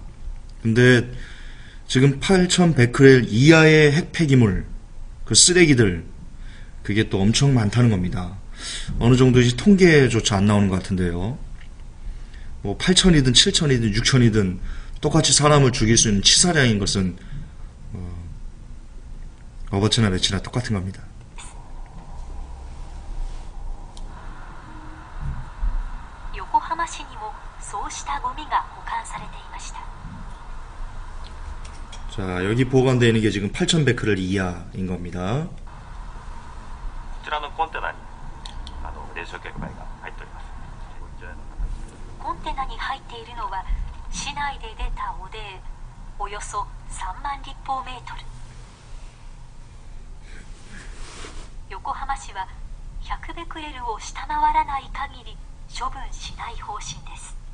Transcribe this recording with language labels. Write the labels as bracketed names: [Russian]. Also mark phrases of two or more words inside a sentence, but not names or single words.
[Korean] 근데 지금 8000베크렐 이하의 핵폐기물, 그 쓰레기들, 그게 또 엄청 많다는 겁니다. 어느 정도인지 통계조차 안 나오는 것 같은데요. 뭐 8000이든 7000이든 6000이든 똑같이 사람을 죽일 수 있는 치사량인 것은 어버츠나 매치나 똑같은 겁니다. [Japanese] 横浜市にもそうしたゴミが保管されていました。 [Korean] 자, 여기 보관되어 있는 게 지금 8,100크렐 이하인 겁니다. [Japanese] こちらのコンテナに冷焼結灰が入っております。コンテナに入っているのは市内で出た汚泥およそ3万立方メートル。横浜市は100ベクレルを下回らない限り処分しない方針です。